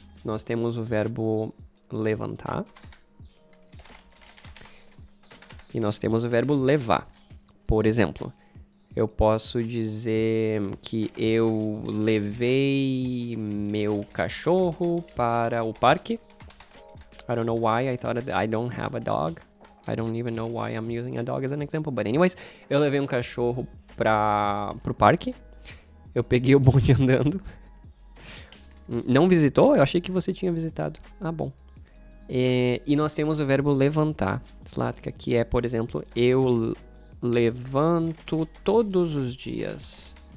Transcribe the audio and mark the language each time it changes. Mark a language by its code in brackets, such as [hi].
[pt] Nós temos o verbo levantar. E nós temos o verbo levar. Por exemplo, eu posso dizer que eu levei meu cachorro para o parque. [en] I don't know why I thought I don't have a dog. I don't even know why I'm using a dog as an example. But anyways, [pt] eu levei um cachorro pro parque. Eu peguei o bonde andando. Não visitou? Eu achei que você tinha visitado. Bom. E nós temos o verbo levantar, Zlatka, que é, por exemplo, eu levanto todos os dias.